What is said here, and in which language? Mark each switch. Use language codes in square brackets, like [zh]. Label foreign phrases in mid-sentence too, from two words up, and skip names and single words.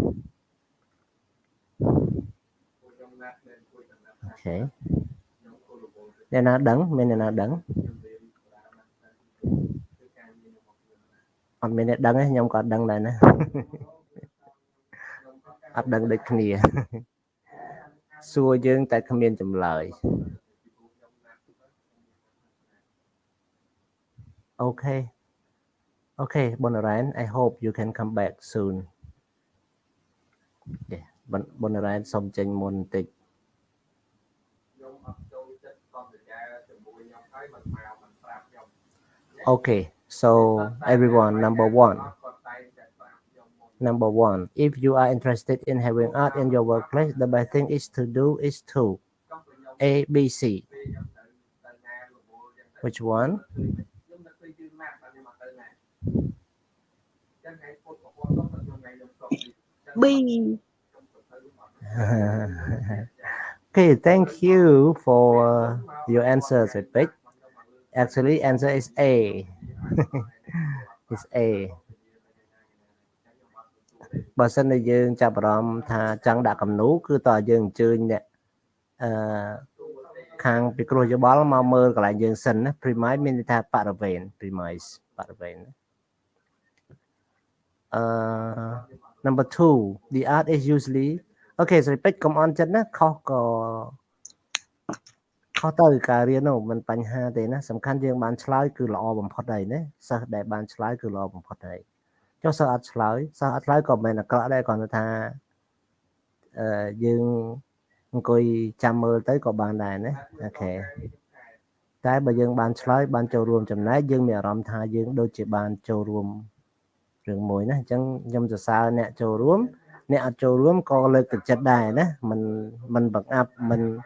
[km] អូខេអ្នកណាដឹងមានអ្នកណាដឹងអត់មានអ្នកដឹងទេខ្ញុំក៏ដឹងដែរណាអត់ដឹងដូចគ្នាសួរយើងតែគ្មានចម្លើយ [en] Okay, Bonaran, I hope you can come back soon. Yeah, Bonaran [km] សូមចេញមុនបន្តិច [en] Okay, so everyone, number one, if you are interested in having art in your workplace, the best thing is to do is to A, B, C. Which one? B. Okay, thank you for your answers, Epic. Actually, answer is A. It's A. [km] បើសិនជាយើងចាប់អារម្មណ៍ថាចង់ដាក់គំនូគឺតើយើងអញ្ជើញអ្នកខាងពិគ្រោះយោបល់មកមើលកន្លែងយើងសិនណា premise មានន័យថាបរិវេណ premise បរិវេណ [en] number 2 the art is usually okay [km] ស្រីពេជ្រកុំអន់ចិត្តណាខុសទៅការរៀននោះមិនបញ្ហាទេណាសំខាន់យើងបានឆ្លើយគឺល្អបំផុតហើយណាសិស្សដែលបានឆ្លើយគឺល្អបំផុតហើយចុះសិស្សអត់ឆ្លើយក៏មិនអាក្រក់ដែរគ្រាន់តែថា យើងអង្គុយចាំមើលទៅក៏បានដែរណាអូខេតែបើយើងបានឆ្លើយបានចូលរួមចំណែកយើងមានអារម្មណ៍ថាយើងដូចជាបានចូលរួមរឿងមួយណាអញ្ចឹងខ្ញុំសរសើរអ្នកចូលរួមអ្នកអត់ចូលរួមក៏លើកទឹកចិត្តដែរណាមិនបង្អាប់មិន